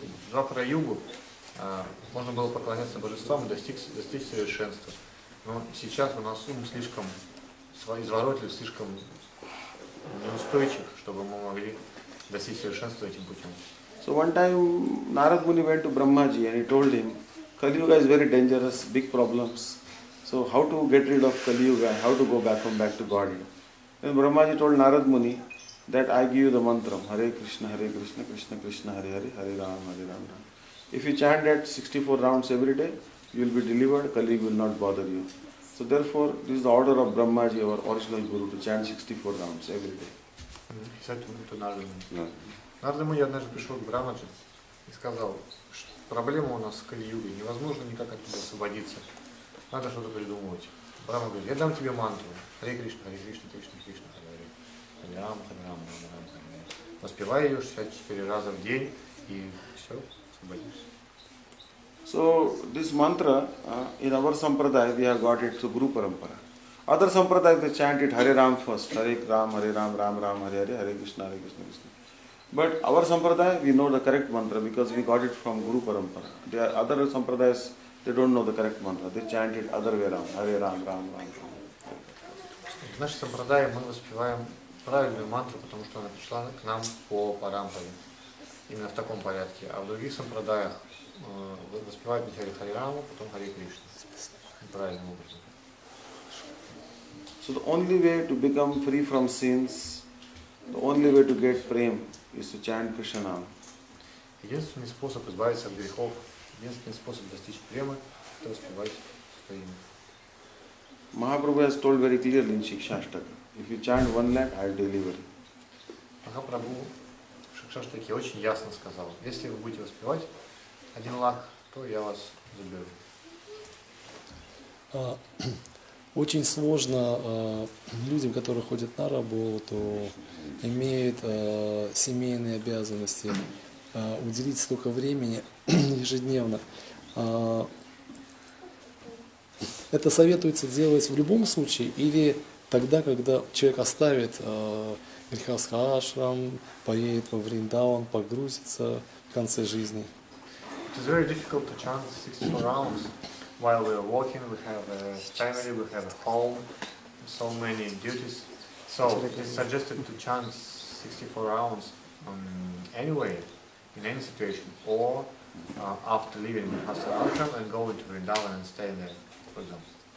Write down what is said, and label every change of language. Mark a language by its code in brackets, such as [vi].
[ru] Двапара-югу можно было поклоняться божествам и достичь совершенства. Но сейчас у нас ум слишком изворотлив, слишком неустойчив, чтобы мы могли достичь совершенства этим путем. [en] So one time Narad Muni went to Brahmaji and he told him, Kali Yuga is very dangerous, big problems. So how to get rid of Kali Yuga, how to go back to God? Then Brahmaji told Narad Muni that I give you the mantra, Hare Krishna, Krishna Krishna, Hare Hare, Hare Ram, Hare Ram. If you chant that 64 rounds every day, you will be delivered, Kali will not bother you. So therefore, this is the order of Brahmaji, our original Guru, to chant 64 rounds every day. [ru] Нарада Муни однажды пришел к Брамаджи и сказал, что проблема у нас с Кали-югой, невозможно никак оттуда освободиться, надо что-то придумывать. Брахма говорит, я дам тебе мантру, Харе Кришна, Кришна, Кришна, Харе Харе, Харе Рама, Харе Рама, Харе Рама, Харе Рама. Воспевай ее 64 раза в день и все, освободишься. [en] So this mantra, in our sampradaya, we have got it through Guru Parampara. Other sampradayas, they chant it Hare Ram first, Hare Ram, Ram Ram, Hare Hare, Hare Krishna, Krishna. But our sampradaya, we know the correct mantra because we got it from Guru Parampara. The other sampradayas, they don't know the correct mantra. They chant it other way around, Hare Ram, Ram Ram. [ru] В нашей сампрадае мы воспеваем правильную мантру, потому что она пришла к нам по парампаре. Именно в таком порядке. А в других сампрадаях воспевают Харе Харе Раму, потом Харе Кришна. Правильным образом. [en] So the only way to become free from sins, the only way to get prem is to chant Krishna Nam. [ru] Единственный способ избавиться от грехов, единственный способ достичь премы, это воспевать свое имя. [en] Mahaprabhu has told very clearly in Shiksha-shtaka, if you chant 1 lakh, I will deliver you. [ru] Махапрабху в Шикша-штаке очень ясно сказал, если вы будете воспевать 1 лах, то я вас заберу. Очень сложно людям, которые ходят на работу, имеют семейные обязанности, уделить столько времени ежедневно. Это советуется делать в любом случае или тогда, когда человек оставит грехастха-ашрам, поедет во Вриндаун, погрузится в конце жизни. [en] It is very difficult to chant 64 rounds while we are walking. We have a family, we have a home, so many duties. So it is suggested to chant 64 rounds anyway, in any situation, or after leaving the ashram and going to Vrindavan and stay there, for example.